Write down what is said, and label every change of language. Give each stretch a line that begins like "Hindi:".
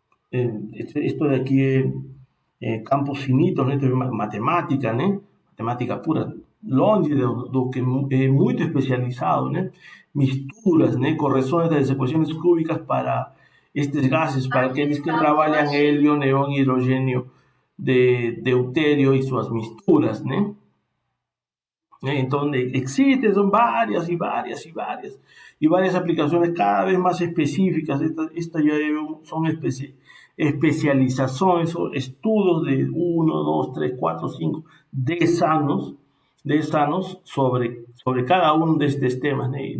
Spanish: Esto de aquí, campos finitos, ¿no? Esto es matemática, ¿no? Matemática pura.
Portuguese: Longe do que muito especializado, né? Misturas, né? Correções das equações cúbicas para estes gases, para aqueles que trabalham hélio, neón, hidrogênio, deutério e suas misturas, né?
Spanish: Entonces existen, son varias y varias y varias y varias aplicaciones cada vez más específicas. Estas ya son especializaciones o estudios de 1, 2, 3, 4, 5, 10 años, sobre cada uno de estos temas.